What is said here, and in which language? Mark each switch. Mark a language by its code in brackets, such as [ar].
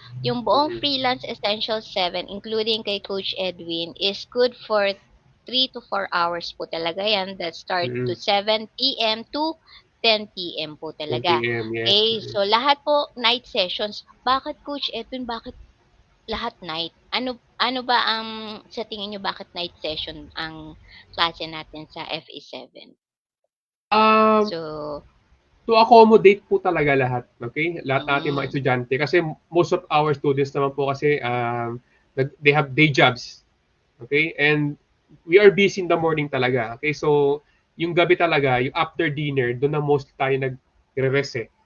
[tl] Yung buong [en] freelance essential 7, including kay Coach Edwin, is good for 3 to 4 hours [tl] po talaga yan. [en] That start to 7 p.m. to 10 p.m. [tl] po talaga. [en] 10 p.m., yes. [tl] Okay, so lahat po night sessions. Bakit Coach Edwin, bakit lahat night? Ano ba ang sa tingin niyo bakit night session ang klase natin sa FE7? [en] So to accommodate [tl] po talaga [en] lahat, okay? Lahat natin mga estudyante kasi most of our students [tl] naman po kasi [en] they have day jobs. Okay? And we are busy in the morning talaga. [tl] Okay? So yung gabi talaga, yung [en] after dinner, [tl] doon na most tayo nagre-rest eh.